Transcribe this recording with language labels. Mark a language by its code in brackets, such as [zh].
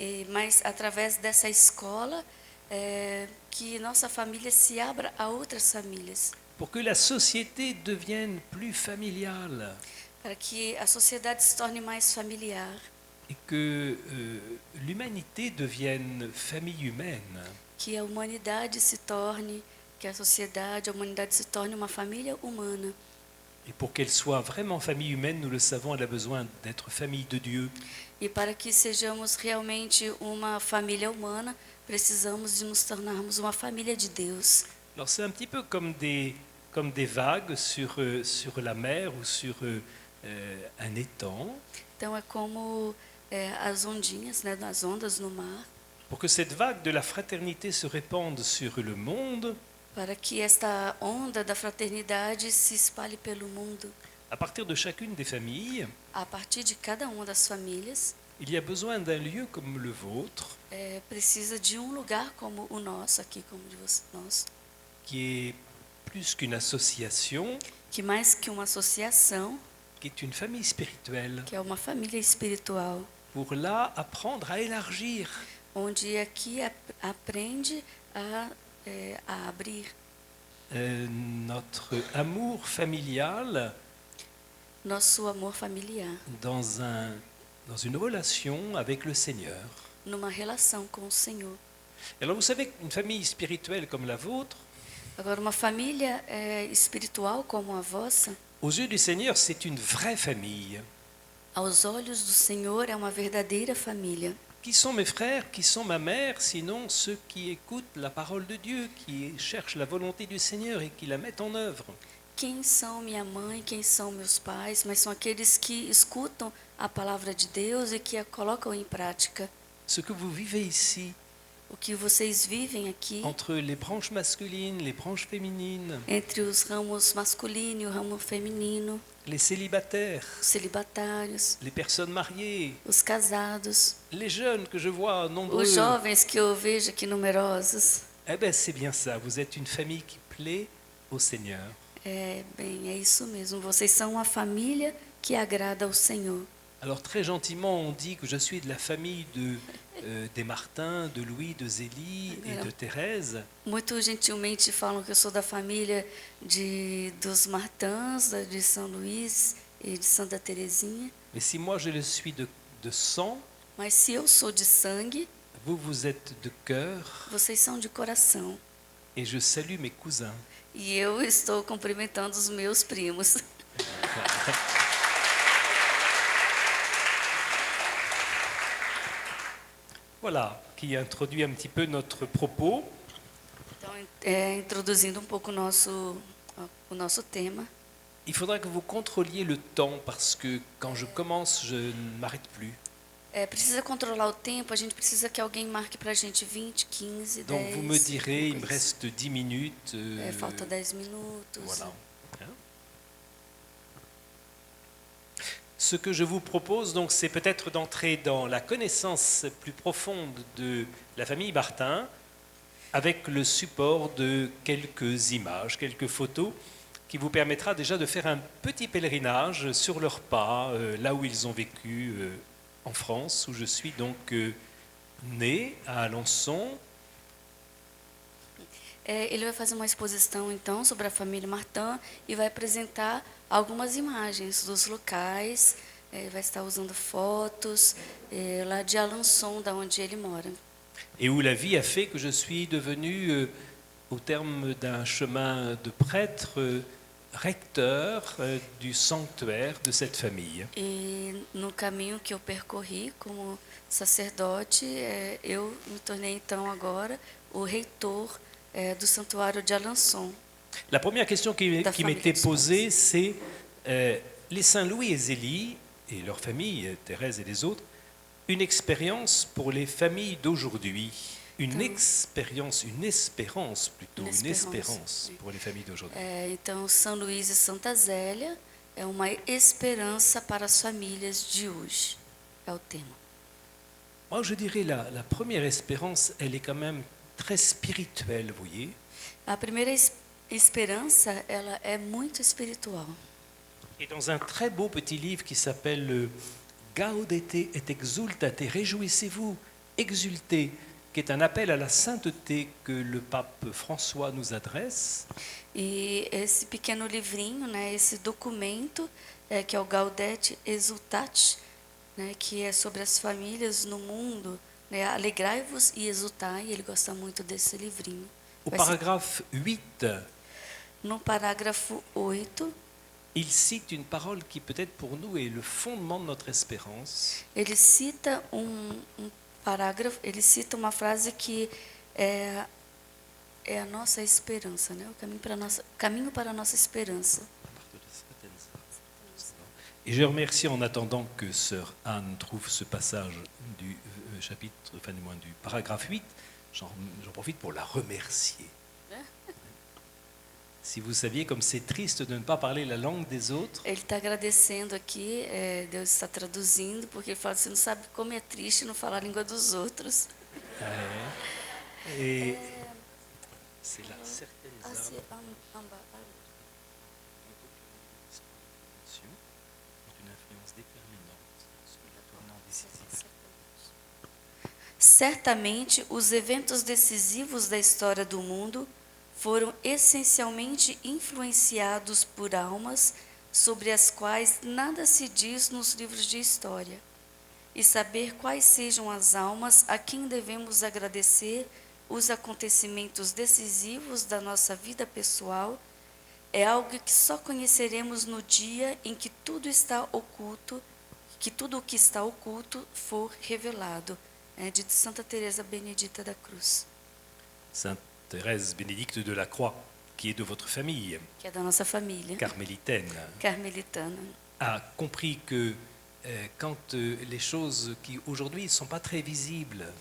[pt] mas através dessa escola, que nossa família se abra a outras famílias, [fr] Pour que la société devienne plus familiale [pt] para que a sociedade se torne mais familiar, [fr] et que l'humanité devienne famille humaine. [pt] que a humanidade se torne, que a sociedade, a humanidade se torne uma família humana. [fr] Et pour qu'elle soit vraiment famille humaine, nous le savons, elle a besoin d'être famille de Dieu. [pt] E para que sejamos realmente uma família humana, precisamos de nos tornarmos uma família de Deus. [fr] Alors c'est un petit peu comme des vagues sur la mer ou sur un étang. [pt] Então é como as ondinhas, né, as ondas no mar. [fr] Pour que cette vague de la fraternité se répande sur le monde, [pt] Para que esta onda da fraternidade se espalhe pelo mundo, [fr] à partir de chacune des familles, [pt] a partir de cada uma das famílias, [fr] il y a besoin d'un lieu comme le vôtre, [pt] precisa de lugar como o nosso aqui, como de nós, [fr] qui est plus qu'une association, [pt] que mais que uma associação, [fr] qui est une famille spirituelle, [pt] que é uma família espiritual, [fr] pour là apprendre à élargir. [pt] onde aqui aprende a abrir [fr] Notre amour familial [pt] nosso amor familiar, [fr] dans une relation avec le Seigneur. [pt] numa relação com o Senhor. [fr] Alors vous savez qu'une famille spirituelle comme la vôtre, [pt] Agora, uma família espiritual como a vossa, [fr] aux yeux du Seigneur, c'est une vraie famille. [pt] aos olhos do Senhor, é uma verdadeira família. [fr] Qui sont mes frères, qui sont ma mère, sinon ceux qui écoutent la parole de Dieu, qui cherchent la volonté du Seigneur et qui la mettent en œuvre. [pt] Quem são minha mãe, quem são meus pais, mas são aqueles que escutam a palavra de Deus e que a colocam em prática. [fr] Ce que vous vivez ici, [pt] O que vocês vivem aqui, [fr] entre les branches masculines, les branches féminines, [pt] entre os ramos masculino e o ramo feminino, [fr] les célibataires, [pt] os celibatários, [fr] les personnes mariées, [pt] os casados, [fr] les jeunes que je vois nombreux, [pt] os jovens que eu vejo aqui numerosos. [fr] eh bien c'est bien ça, vous êtes une famille qui plaît au Seigneur. [pt] É isso mesmo. Vocês são uma família que agrada ao Senhor. [fr] Alors très gentiment, on dit que je suis de la famille des Martins, de Louis, de Zélie et de Thérèse. [pt] Muito gentilmente falam que eu sou da família dos Martins, de São Luís e de Santa Teresinha. [fr] Mais si moi je le suis de sang, [pt] Mas se eu sou de sangue, [fr] vous, vous êtes de cœur, [pt] vocês são de coração. [fr] et je salue mes cousins. [pt] E eu estou cumprimentando os meus primos. [fr] Voilà, qui introduit un petit peu notre propos. [pt] Então, introduzindo um pouco o nosso tema. [fr] Il faudra que vous contrôliez le temps parce que quand je commence, je ne m'arrête plus. [pt] precisa controlar o tempo, a gente precisa que alguém marque para a gente 20, 15, 10. [fr] Donc vous me direz, il me [pt] alguma coisa [fr] reste 10 minutes. [pt] assim. Falta 10 minutos. [fr] Voilà. Hein? Ce que je vous propose, donc, c'est peut-être d'entrer dans la connaissance plus profonde de la famille Martin avec le support de quelques images, quelques photos qui vous permettra déjà de faire un petit pèlerinage sur leurs pas, là où ils ont vécu en France, où je suis donc né, à Alençon. [pt] Ele vai fazer uma exposição, então, sobre a família Martin e vai apresentar algumas imagens dos locais, vai estar usando fotos lá de Alençon, da onde ele mora. [fr] Et où la vie a fait que je suis devenu, au terme d'un chemin de prêtre, recteur du sanctuaire de cette famille. [pt] E no caminho que eu percorri como sacerdote, eu me tornei, então, agora o reitor do santuário de Alençon. [fr] La première question qui famille m'était de posée, c'est les Saint-Louis et Zélie et leur famille, Thérèse et les autres, une expérience pour les familles d'aujourd'hui, une expérience, une espérance plutôt, une espérance pour les familles d'aujourd'hui. [pt] Então, São Luís e Santa Zélia é uma esperança para as famílias de hoje, é o tema. [fr] Moi, je dirais la première espérance, elle est quand même très spirituelle, vous voyez. [pt] A primeira esperança, ela é muito espiritual. [fr] Et dans un très beau petit livre qui s'appelle Gaudete et exultate, réjouissez-vous, exultez, qui est un appel à la sainteté que le pape François nous adresse. [pt] E esse pequeno livrinho, né, esse documento, que é o Gaudete Exultate, né, que é sobre as famílias no mundo, né, alegrai-vos e exultai, ele gosta muito desse livrinho. [fr] Au paragraphe 8, [pt] No parágrafo 8, [fr] il cite une parole qui peut-être pour nous est le fondement de notre espérance. [pt] ele cita parágrafo, ele cita uma frase que é a nossa esperança, né? O caminho para a nossa esperança. [fr] Et je remercie en attendant que sœur Anne trouve ce passage du chapitre, enfin du moins du paragraphe 8, j'en profite pour la remercier. Si vous saviez comme c'est triste de ne pas parler la langue des autres. [pt] Ele está agradecendo aqui, Deus está traduzindo, porque ele fala, você não sabe como é triste não falar a língua dos outros. [fr] Et c'est là certaines âmes ont une influence déterminante sur le tournant décisif. [pt] Certamente, os eventos decisivos da história do mundo foram essencialmente influenciados por almas sobre as quais nada se diz nos livros de história. E saber quais sejam as almas a quem devemos agradecer os acontecimentos decisivos da nossa vida pessoal é algo que só conheceremos no dia em que tudo está oculto, que tudo o que está oculto for revelado. De Santa Teresa Benedita da Cruz. [fr] Sainte Thérèse Bénédicte de la Croix, qui est de votre famille, [pt] Que é da nossa família. Carmelitana. [fr] A compris que quand les choses qui aujourd'hui ne sont pas très visibles,